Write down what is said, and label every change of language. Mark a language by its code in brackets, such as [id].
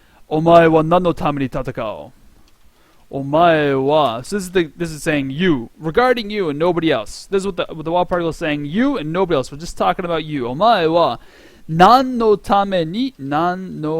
[ja] お前は何のために戦う? お前は. [en] So this is saying you, regarding you and nobody else. This is what the wall particle is saying. You and nobody else. We're just talking about you. [ja] お前は何のために戦う?